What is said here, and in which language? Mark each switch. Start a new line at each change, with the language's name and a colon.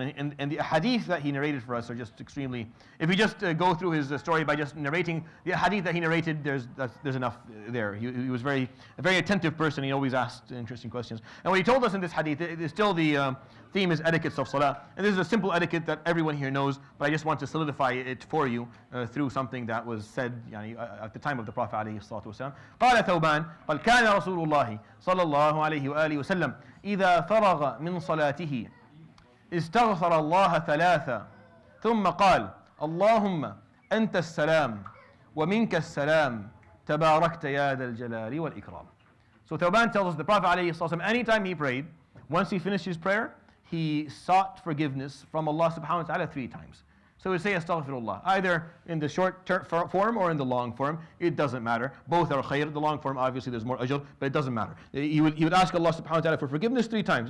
English: And the hadith that he narrated for us are just extremely, if we just go through his story by just narrating the hadith that he narrated, there's enough there. He was a very attentive person. He always asked interesting questions. And what he told us in this hadith, it's still the theme is etiquettes of Salah. And this is a simple etiquette that everyone here knows, but I just want to solidify it for you through something that was said at the time of the Prophet ﷺ.
Arabic: قال ثوبان قال كان رسول الله صلى الله عليه وآله وسلم إذا فرغ من صلاته استغفر الله ثلاث ثم قال اللهم أنت السلام ومنك السلام تباركت يا ذا الجلال والإكرام.
English: So Thawban tells us the Prophet ﷺ, anytime he prayed, once he finished his prayer, he sought forgiveness from Allah subhanahu wa ta'ala 3 times. So we say astaghfirullah, either in the short form or in the long form. It doesn't matter. Both are khair. The long form, obviously, there's more ajr, but it doesn't matter. He would ask Allah subhanahu wa ta'ala for forgiveness 3 times.